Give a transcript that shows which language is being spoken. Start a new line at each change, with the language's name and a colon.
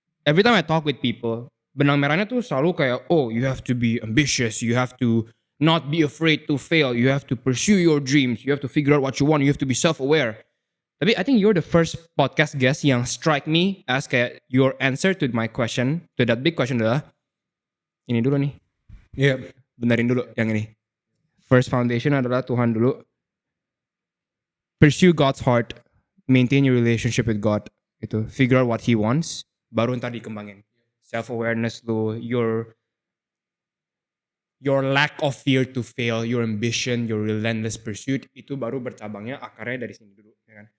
English: Every time I talk with people,
Indonesian: benang merahnya tuh selalu kayak,
English: oh, you have to be ambitious, you have to not be afraid to fail, you have to pursue your dreams, you have to figure out what you want, you have to be self-aware. Tapi I think you're the first podcast guest yang strike me as kayak your answer to my question, to that big question adalah,
Indonesian: ini dulu nih,
English: Yep.
Indonesian: benerin dulu yang ini.
English: First foundation
Indonesian: adalah Tuhan dulu.
English: Pursue God's heart, maintain your relationship with God.
Indonesian: Itu,
English: figure out what He wants,
Indonesian: baru ntar dikembangin. Self-awareness lu,
English: your lack of fear to fail, your ambition, your relentless pursuit,
Indonesian: itu baru bercabangnya akarnya dari sini dulu. Ya kan?